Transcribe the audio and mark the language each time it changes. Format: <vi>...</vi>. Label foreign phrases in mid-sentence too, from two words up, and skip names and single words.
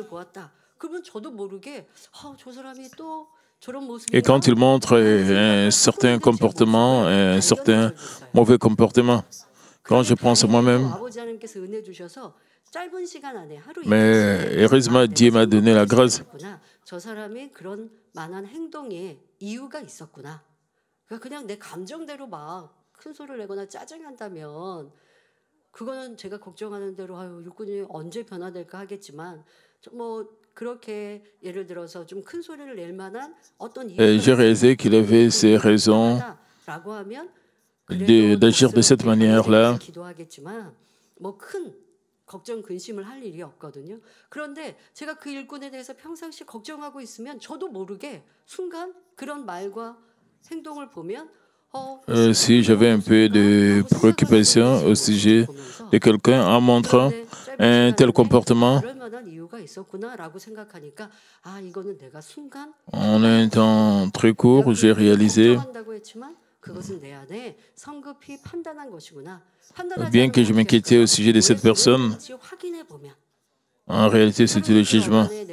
<fr>Et quand il montre un certain comportement, un certain mauvais comportement, quand je pense à moi-même, mais heureusement, Dieu m'a donné la grâce.</fr> <ko>이유가 있었구나. 그러니까 그냥 내 감정대로 막 큰 소리를 내거나 짜증난다면 그거는 제가 걱정하는 대로 아유 일꾼이 언제 변화될까 하겠지만 뭐 그렇게 예를 들어서 좀 큰 소리를 낼 만한 어떤</ko> <fr>J'ai réalisé qu'il avait ses raisons</fr> <ko>라고 하면</ko> <fr>d'agir de cette manière-là.</fr> <ko>기도하겠지만 뭐 큰 걱정 근심을 할 일이 없거든요. 그런데 제가 그 일꾼에 대해서 평상시 걱정하고 있으면 저도 모르게 순간 그런 말과 행동을 보면</ko> <fr>Si j'avais un peu de préoccupation au sujet de quelqu'un en montrant un tel comportement, en un temps très court, j'ai réalisé, bien que je m'inquiétais au sujet de cette personne, en réalité, c'était le jugement.</fr>